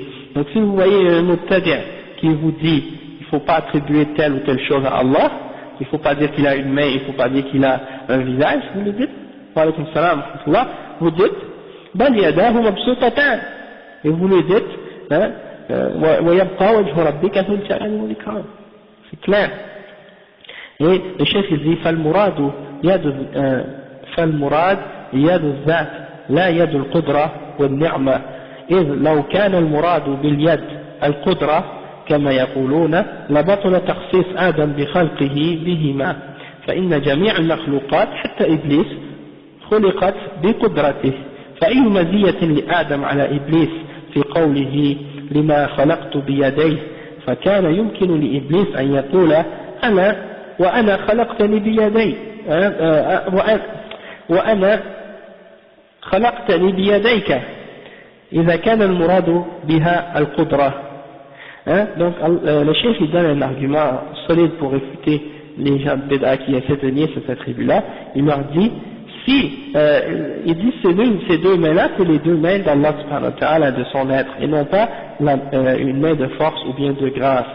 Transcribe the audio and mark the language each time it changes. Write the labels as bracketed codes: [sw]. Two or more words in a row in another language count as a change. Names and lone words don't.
[fr] Donc si vous voyez un mubtadi' qui vous dit il ne faut pas attribuer telle ou telle chose à Allah, il ne faut pas dire qu'il a une main, il ne faut pas dire qu'il a un visage, vous le dites, [ar] وعليكم السلام, [fr] vous dites, [ar] بل يداه مبسوطتان, [fr] et vous le dites, [ar] ويبقى وجه ربك ذو الجلال والإكرام. [fr] C'est clair. Et le chef il dit [ar] فالمراد يد الذات لا يد القدرة والنعمة إذ لو كان المراد باليد القدرة كما يقولون لبطل تخصيص آدم بخلقه بهما فإن جميع المخلوقات حتى إبليس خلقت بقدرته فأي مزية لآدم على إبليس في قوله لما خلقت بيديه فكان يمكن لإبليس أن يقول وأنا خلقتني بيدي وأنا خلقتني بيديك إذا كان المراد بها القدرة. [fr] Donc le chef il donne un argument solide pour réfuter les gens de Bid'a qui essaient de nier cette attribut-là. Il leur dit il dit ces deux mains-là, c'est les deux mains d'Allah [ar] سبحانه وتعالى, [fr] de son être, et non pas une main de force ou bien de grâce.